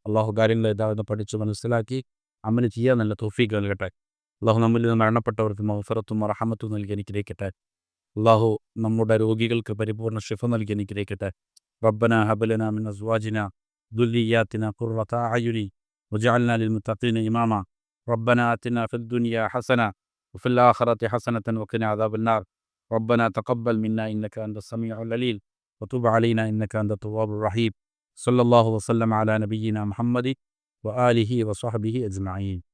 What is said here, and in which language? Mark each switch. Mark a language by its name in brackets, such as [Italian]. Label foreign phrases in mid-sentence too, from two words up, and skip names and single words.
[Malayalam] അള്ളാഹു കാര്യങ്ങൾ ഏതാണെന്ന് പഠിച്ച് മനസ്സിലാക്കി അമല് ചെയ്യാൻ നല്ല തൗഫീഖ് നൽകട്ടെ. അള്ളാഹു നമ്മിൽ നിന്ന് മരണപ്പെട്ടവർക്ക് മഗ്ഫിറത്തും റഹ്മത്തും നൽകി അനുഗ്രഹിക്കട്ടെ. അള്ളാഹു നമ്മുടെ രോഗികൾക്ക് പരിപൂർണ്ണ ശിഫ നൽകി അനുഗ്രഹിക്കട്ടെ. [Arabic] ربنا هب لنا من أزواجنا وذرياتنا قرة أعين واجعلنا للمتقين إماما. ربنا آتنا في الدنيا حسنة وفي الآخرة حسنة وقنا عذاب النار ربنا تقبل منا إنك أنت السميع العليم وتب علينا إنك أنت التواب الرحيم صلى الله وسلم على نبينا محمد وآله وصحبه أجمعين.